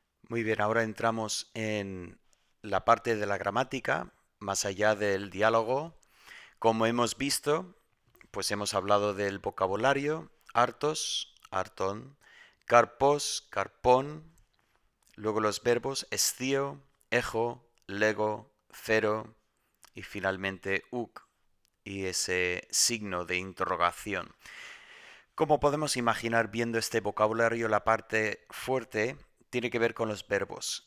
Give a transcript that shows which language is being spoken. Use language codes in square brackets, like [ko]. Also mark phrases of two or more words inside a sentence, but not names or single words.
[es] Muy bien, ahora entramos en la parte de la gramática, más allá del diálogo. Como hemos visto, pues hemos hablado del vocabulario, [el] ἄρτος, ἄρτον, καρπός, καρπόν, [es] luego los verbos [el] ἐσθίω, ἔχω, λέγω, θέλω [es] y finalmente uc y ese signo de interrogación. Como podemos imaginar viendo este vocabulario, la parte fuerte tiene que ver con los verbos.